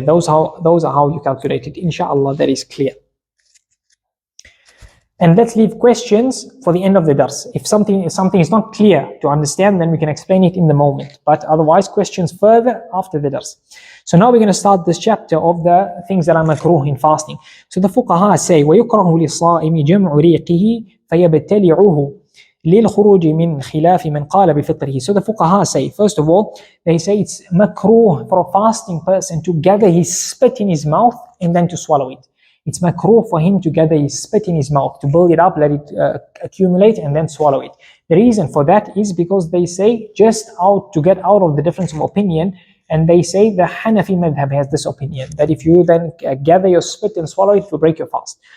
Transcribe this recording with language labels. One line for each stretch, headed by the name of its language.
English: Those are how you calculate it. Inshallah, that is clear. And let's leave questions for the end of the dars. If something is not clear to understand, then we can explain it in the moment. But otherwise, questions further after the dars. So now we're going to start this chapter of the things that are makruh in fasting. So the fuqaha say,
Arabic: وَيُكْرَهُ لِلصَّائِمِ جَمْعُ رِيقِهِ فَيَبْتَلِعُهُ لِلْخُرُوجِ مِنْ خِلَافِ مَنْ قَالَ بِفِطْرِهِ.
English: So the fuqaha say, first of all, they say it's makruh for a fasting person to gather his spit in his mouth and then to swallow it. It's makruh for him to gather his spit in his mouth, to build it up, let it accumulate, and then swallow it. The reason for that is because they say just to get out of the difference of opinion, and they say the Hanafi madhab has this opinion that if you then gather your spit and swallow it, it will break your fast.